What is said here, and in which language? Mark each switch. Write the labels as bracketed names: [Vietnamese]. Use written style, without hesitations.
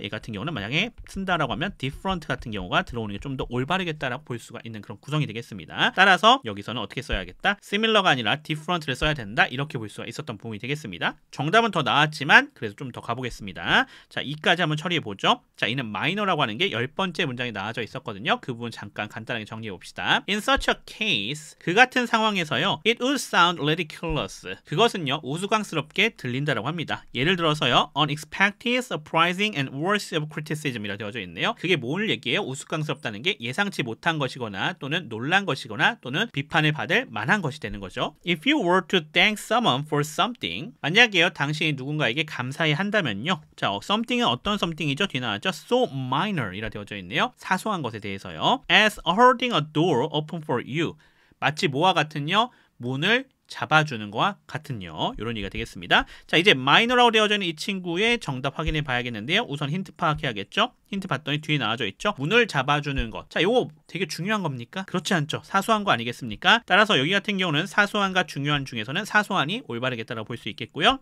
[Korean] 얘 같은 경우는 만약에 쓴다라고 하면 different 같은 경우가 들어오는 게 좀 더 올바르겠다라고 볼 수가 있는 그런 구성이 되겠습니다. 따라서 여기서는 어떻게 써야겠다? similar가 아니라 different를 써야 된다. 이렇게 볼 수가 있었던 부분이 되겠습니다. 정답은 더 나왔지만 그래서 좀 더 가보겠습니다. 자, 이까지 한번 처리해 보죠. 자, 이는 minor라고 하는 게 10번째 문장에 나와져 있었거든요. 그 부분 잠깐 간단하게 정리해 봅시다. [English] In such a case, [Korean] 그 같은 상황에서요. [English] It would sound ridiculous. [Korean] 그것은요. 우스꽝스럽게 들린다라고 합니다. 예를 들어서요. [English] Unexpected, surprising, and worthy of criticism이라 [Korean] 되어져 있네요. 그게 뭘 얘기해요? 우스꽝스럽다는 게 예상치 못한 것이거나 또는 놀란 것이거나 또는 비판을 받을 만한 것이 되는 거죠. [English] If you were to thank someone for something, [Korean] 만약에요. 당신이 누군가에게 감사히 한다면요. 자, something은 어떤 something이죠? 뒤에 나왔죠? [English] So minor [Korean] 이라 되어져 있네요. 사소한 것에 대해서요. [English] As holding a door open for you. [Korean] 마치 뭐와 같은요? 문을 잡아주는 거와 같은요. 이런 얘기가 되겠습니다. 자, 이제 마이너라고 되어져 있는 이 친구의 정답 확인해 봐야겠는데요. 우선 힌트 파악해야겠죠. 힌트 봤더니 뒤에 나와져 있죠. 문을 잡아주는 것. 자, 이거 되게 중요한 겁니까? 그렇지 않죠. 사소한 거 아니겠습니까? 따라서 여기 같은 경우는 사소한과 중요한 중에서는 사소한이 올바르겠다라고 볼 수 있겠고요.